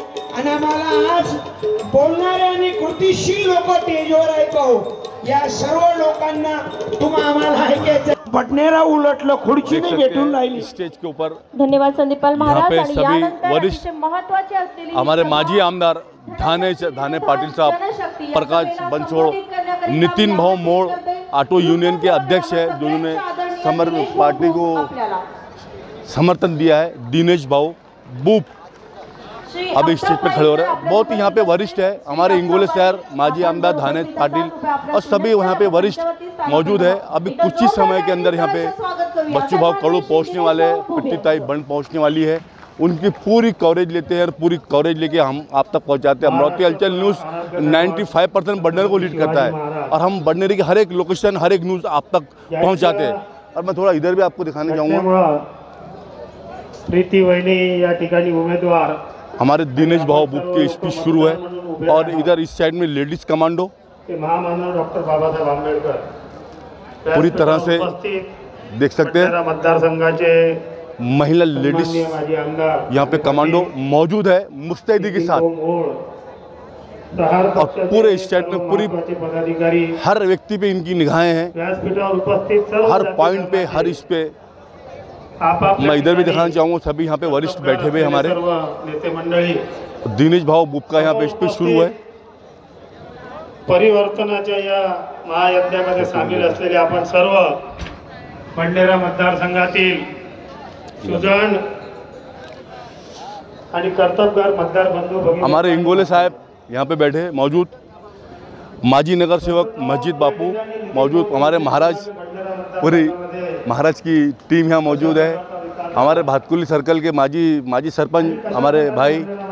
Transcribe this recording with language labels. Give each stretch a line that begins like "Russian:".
Marathi: आणि आम्हाला आज बोलणारे आणि कृतिशील लोक स्टेजवर आहेत भाऊ। या सर्व लोकांना आम्हाला ऐकायचं। बडनेरा उलटलं, खुर्ची नाही भेटून राहिली
Hindi: स्टेज के ऊपर। धन्यवाद संदीपाल महाराज। यहाँ पे सभी वरिष्ठ
Marathi: महत्वाचे असलेली
Hindi: हमारे माजी आमदार धाने पाटिल साहब, प्रकाश बनसोड़, नितिन भाऊ मोड़ ऑटो यूनियन के अध्यक्ष है, जिन्होंने पार्टी को समर्थन दिया है। दिनेश भाऊ बूप अभी स्टेज पे खड़े हो रहे हैं। बहुत ही यहाँ पे वरिष्ठ है, हमारे इंगोले शहर माजी आमदार धाने पाटिल और सभी यहाँ पे वरिष्ठ मौजूद है। अभी कुछ ही समय के अंदर यहाँ पे बच्चू भाऊ कड़ू पहुँचने वाले हैं, प्रीति बंड पहुँचने वाली है। उनकी पूरी कवरेज लेते हैं और पूरी कवरेज लेके हम आप तक पहुँचाते हैं। अमरावती कल्चर न्यूज़ 95% बडनेरा को लीड करता है और हम बडनेरे की हर एक लोकेशन, हर एक न्यूज़ आप तक पहुँचाते हैं। और मैं थोड़ा इधर भी आपको दिखाने चाहूँगा,
Marathi: प्रीति वहिनी या ठिकाणी उमेदवार
Hindi: हमारे दिनेश भाऊ बुक की स्पीच शुरू है। और इधर इस साइड में लेडीज कमांडो महामानव डॉक्टर बाबासाहेब आंबेडकर पूरी तरह से देख सकते हैं।
Marathi: मतदार संघाचे
Hindi: महिला लेडीज यहाँ पे कमांडो मौजूद है मुस्तैदी के साथ। और पूरे स्टेट में पूरी हर व्यक्ति पे इनकी निगाहें हैं, हर पॉइंट पे, हर इस पे। मैं इधर भी दिखाना चाहूँगा, सभी यहाँ पे वरिष्ठ बैठे हुए हमारे
Marathi: नेते मंडळी।
Hindi: दिनेश भाऊ बुक का यहाँ पे स्पीच शुरू है।
Marathi: परिवर्तनाच्या या महायज्ञामध्ये सामील असलेले आपण सर्व बडनेरा मतदारसंघातील सुजाण आणि कर्तबगार मतदार बंधू,
Hindi: हमारे इंगोले साहब यहाँ पे बैठे मौजूद, माजी नगर सेवक मस्जिद बापू मौजूद, हमारे महाराज, पूरी महाराज की टीम यहाँ मौजूद है। हमारे भातकुली सर्कल के माजी सरपंच हमारे भाई